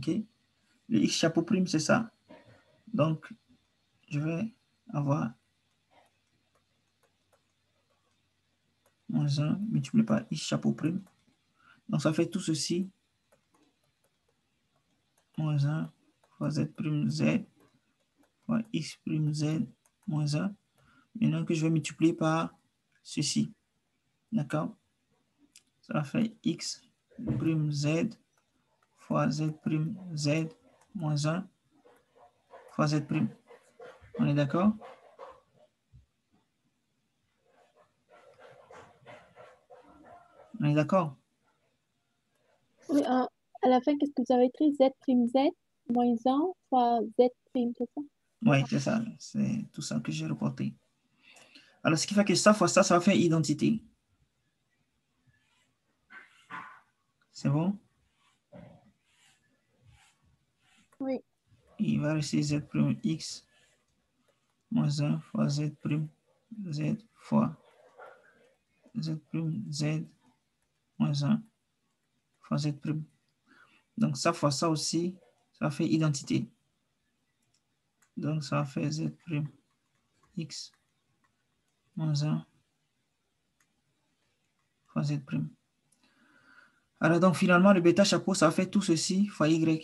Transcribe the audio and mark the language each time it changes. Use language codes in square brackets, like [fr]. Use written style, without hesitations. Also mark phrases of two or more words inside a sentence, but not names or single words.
[fr] Le x chapeau prime, c'est ça. Donc, je vais avoir -1 multiplié par x chapeau prime. Donc, ça fait tout ceci. -1 fois z prime z fois x prime z -1. Maintenant que je vais multiplier par ceci. D'accord? Ça va faire x prime z fois z prime z -1 fois z prime. On est d'accord? On est d'accord? Oui, à la fin, qu'est-ce que vous avez écrit? Z prime Z -1 fois Z prime, c'est ça? Oui, c'est ça. C'est tout ça que j'ai reporté. Alors, ce qui fait que ça fois ça, ça va faire identité. C'est bon? Oui. Il va rester z prime x -1 fois z prime z fois z prime z -1 fois z prime. Donc, ça fois ça aussi, ça va faire identité. Donc, ça va faire z prime x -1 fois z prime. Alors, donc, finalement, le bêta chapeau, ça va faire tout ceci fois y.